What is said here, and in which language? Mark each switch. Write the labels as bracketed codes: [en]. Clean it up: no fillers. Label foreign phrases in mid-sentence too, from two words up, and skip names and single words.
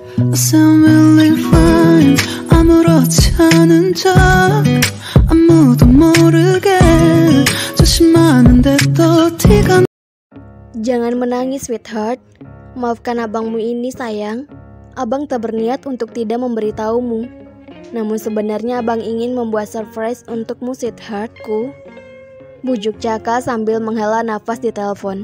[en] I sound really fine. [ko] 아무렇지 않은 척 아무도 모르게 조심하는데 또 티가. [ms] Jangan menangis, sweetheart. Maafkan abangmu ini, sayang. Abang tak berniat untuk tidak memberitahumu. Namun sebenarnya abang ingin membuat surprise untukmu, sweetheartku. Bujuk Caka sambil menghela nafas di telepon.